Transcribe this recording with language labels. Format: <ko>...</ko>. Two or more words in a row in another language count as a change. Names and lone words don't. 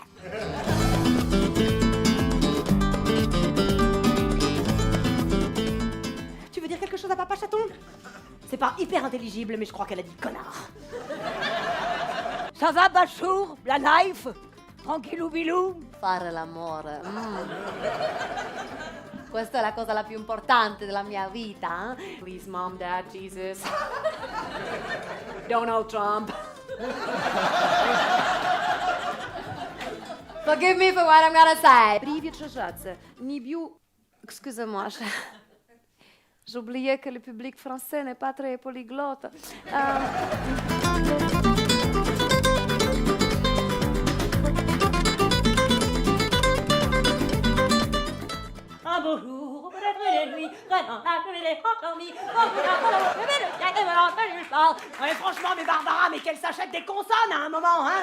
<fr>Tu veux dire quelque chose à papa chaton? C'est pas hyper intelligible, mais je crois qu'elle a dit connard. Ça va, Bachour? La life? Tranquillou bilou?</fr> <it>Fare l'amore. Questa è la cosa la più importante della mia vita.</it> <en>Please, mom, dad, Jesus. Donald Trump. Forgive me for what I'm gonna say.</en> <ru>Привет, шажаться. Не бью...</ru> <fr>Excusez-moi. J'oubliais que le public français n'est pas très polyglotte. Un beau jour, peut-être une nuit, ouais, franchement, mais Barbara, mais qu'elle s'achète des consonnes à un moment, hein?</fr>